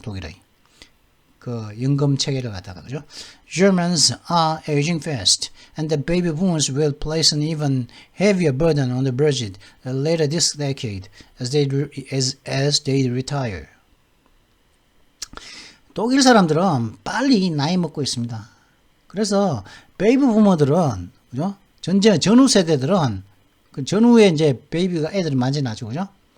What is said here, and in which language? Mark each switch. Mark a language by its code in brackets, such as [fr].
[ko] 독일의 연금 체계를 갖다가. 그죠? [en] Germans are aging fast, and the baby boomers will place an even heavier burden on the budget later this decade as they retire. [ko] 독일 사람들은 빨리 나이 먹고 있습니다. 그래서 베이비 부모들은, 그죠? 전후 세대들은 전후에 이제 베이비가 애들이 많이 나죠. 그죠?